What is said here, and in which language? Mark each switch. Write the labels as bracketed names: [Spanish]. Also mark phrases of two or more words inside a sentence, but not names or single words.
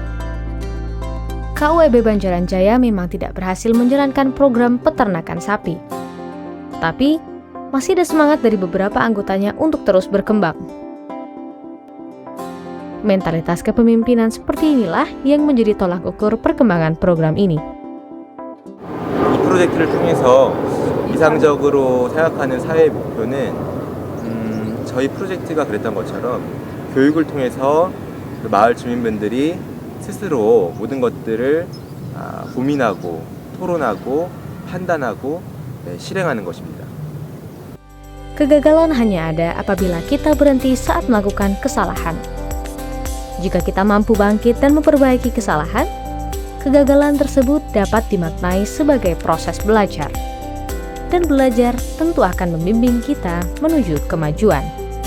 [Indonesian] KUEB Banjaran Jaya memang tidak berhasil menjalankan program peternakan sapi. Tapi, masih ada semangat dari beberapa anggotanya untuk terus berkembang. Mentalitas kepemimpinan seperti inilah yang menjadi tolak ukur perkembangan program ini. [Korean] 이 프로젝트를 통해서 이상적으로 생각하는 사회 목표는 저희 프로젝트가 그랬던 것처럼 교육을 통해서 마을 주민분들이 스스로 모든 것들을 고민하고 토론하고 판단하고 실행하는 것입니다. [Indonesian] Kegagalan hanya ada apabila kita berhenti saat melakukan kesalahan. Jika kita mampu bangkit dan memperbaiki kesalahan, kegagalan tersebut dapat dimaknai sebagai proses belajar. Dan belajar tentu akan membimbing kita menuju kemajuan.